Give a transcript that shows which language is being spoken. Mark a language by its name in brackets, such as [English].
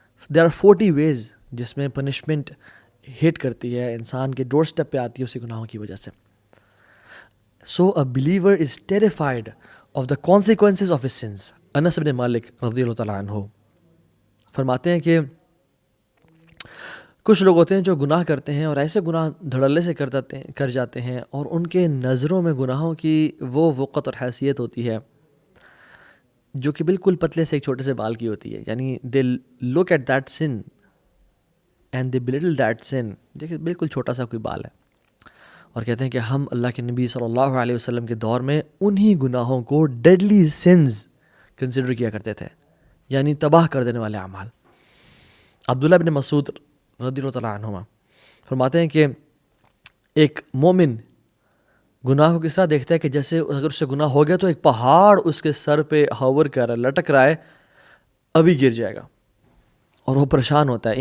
[English] there are 40 ways [Urdu] جس میں punishment ہٹ کرتی ہے، انسان کے ڈور سٹیپ پہ آتی ہے اسی گناہوں کی وجہ سے. [English] So a believer is terrified of the consequences of his sins. [Urdu] انس بن مالک رضی اللہ تعالیٰ عنہ فرماتے ہیں کہ کچھ لوگ ہوتے ہیں جو گناہ کرتے ہیں اور ایسے گناہ دھڑلے سے کر جاتے ہیں، اور ان کے نظروں میں گناہوں کی وہ وقت اور حیثیت ہوتی ہے جو کہ بالکل پتلے سے ایک چھوٹے سے بال کی ہوتی ہے. [English] یعنی they look at that sun and they belittle that sun. [Urdu] دیکھیں بالکل چھوٹا سا کوئی بال ہے، اور کہتے ہیں کہ ہم اللہ کے نبی صلی اللہ علیہ وسلم کے دور میں انہی گناہوں کو [English] deadly sins [Urdu] کنسیڈر کیا کرتے تھے، یعنی تباہ کر دینے والے اعمال. عبداللہ بن مسعود رضی اللہ تعالیٰ عنہما فرماتے ہیں کہ ایک مومن گناہ کو کس طرح دیکھتا ہے کہ جیسے اگر اس سے گناہ ہو گیا تو ایک پہاڑ اس کے سر پہ ہوور کر رہا ہے، لٹک رہا ہے، ابھی گر جائے گا، اور وہ پریشان ہوتا ہے.